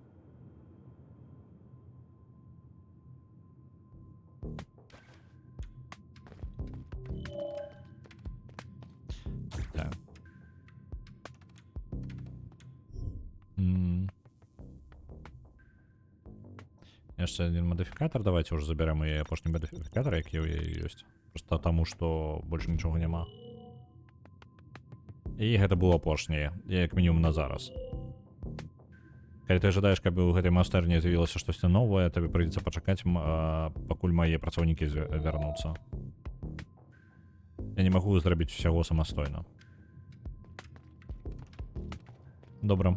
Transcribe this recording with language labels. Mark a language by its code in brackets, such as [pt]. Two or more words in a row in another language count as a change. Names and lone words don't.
[ru] Так. Jeszcze один модификатор. Давайте уже заберем и опошний модификатор, [be] який у яе ёсць. [ru] Просто тому, что больше [uk] нічого нема. [be] І гэта было апошняе, як мінімум на зараз. Калі ты ожидаешь, каб у гэтай майстэрні з'явілася штосьці новае, табе прыйдзецца пачакаць, пакуль мае працаўнікі вярнуцца. Я не магу зрабіць усяго самастойна. Добра.